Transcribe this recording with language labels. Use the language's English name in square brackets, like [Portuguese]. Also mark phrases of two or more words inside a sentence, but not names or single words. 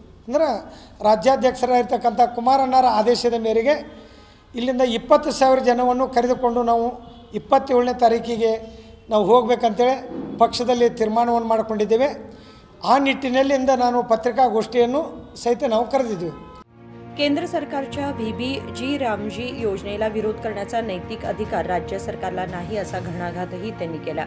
[Kannada] ಅಂದ್ರೆ ರಾಜ್ಯಾಧ್ಯಕ್ಷರಾಗಿರ್ತಕ್ಕಂಥ ಕುಮಾರಣ್ಣರ ಆದೇಶದ ಮೇರೆಗೆ ಇಲ್ಲಿಂದ 20,000 ಜನವನ್ನು ಕರೆದುಕೊಂಡು ನಾವು 27ನೇ ತಾರೀಕಿಗೆ ನಾವು ಹೋಗಬೇಕಂತೇಳಿ ಪಕ್ಷದಲ್ಲಿ ತೀರ್ಮಾನವನ್ನು ಮಾಡಿಕೊಂಡಿದ್ದೇವೆ. ಆ ನಿಟ್ಟಿನಲ್ಲಿಂದ ನಾನು ಪತ್ರಿಕಾಗೋಷ್ಠಿಯನ್ನು सहित ನಾವು ಕರೆದಿದ್ದೀವಿ. [Marathi] केंद्र सरकारच्या VBG रामजी योजनेला विरोध करण्याचा नैतिक अधिकार राज्य सरकारला नाही असा घणाघातही त्यांनी केला.